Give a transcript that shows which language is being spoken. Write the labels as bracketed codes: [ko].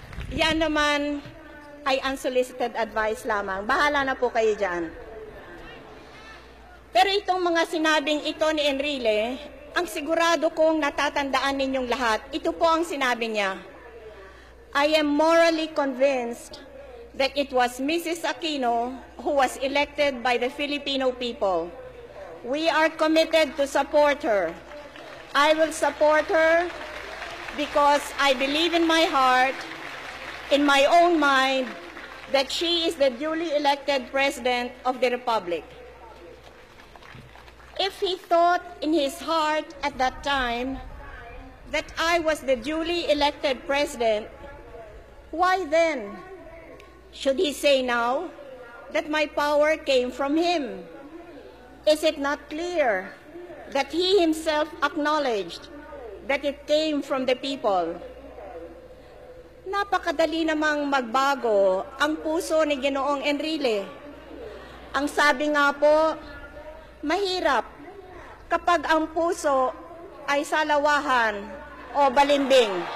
[tl] Yan naman ay [en] unsolicited advice [tl] lamang. Bahala na po kayo dyan. Pero itong mga sinabing ito ni Enrile, ang sigurado kong natatandaan ninyong lahat, ito po ang sinabi niya. [en] I am morally convinced that it was Mrs. Aquino who was elected by the Filipino people. We are committed to support her. I will support her because I believe in my heart, in my own mind, that she is the duly elected President of the Republic. If he thought in his heart at that time that I was the duly elected president, why then should he say now that my power came from him? Is it not clear that he himself acknowledged that it came from the people? [tl] Napakadali namang magbago ang puso ni Ginoong Enrile. Ang sabi nga po, mahirap kapag ang puso ay salawahan o balimbing.